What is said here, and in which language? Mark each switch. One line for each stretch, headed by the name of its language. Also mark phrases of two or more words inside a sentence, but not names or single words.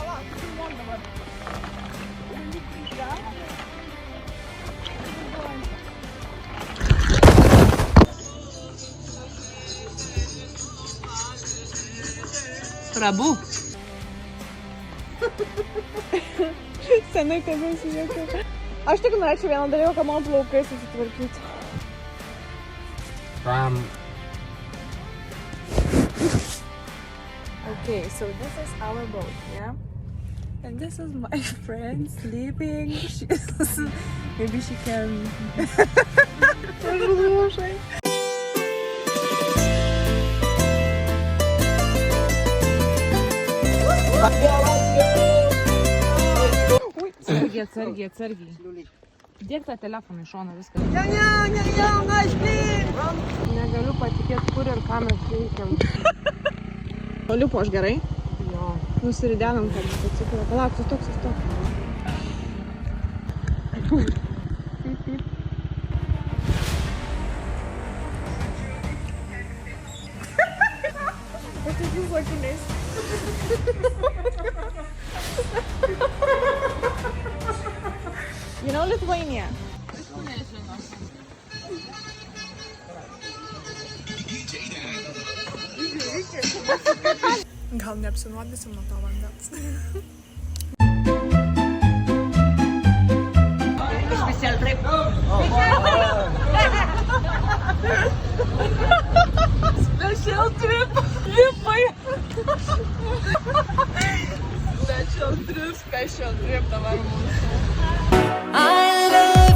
Lithuanian: Prabu. Senai tebe įsižiūrėjau. Aš tik norėčiau vieną dalyką, mano plaukai susitvarkyti.
English: Okay, so this is our boat, yeah? And this is my friend sleeping. Maybe she can...
Lithuanian: Atsargiai. Dėk tą telefoną į šoną, viskas. Negaliu patikėti, kur ir ką mes veikiam. O liupo aš gerai? Jo. Nusiridenam tą motociklą. Palauk, sustok. Aš tik jūsų akiniais.
English: You know Lithuania?
Lithuanian: Gal neapsinuodysim nuo to vandens.
English: Special trip. Special trip.
Lithuanian: Lipai.
English: Special trip
Lithuanian: dabar mūsų.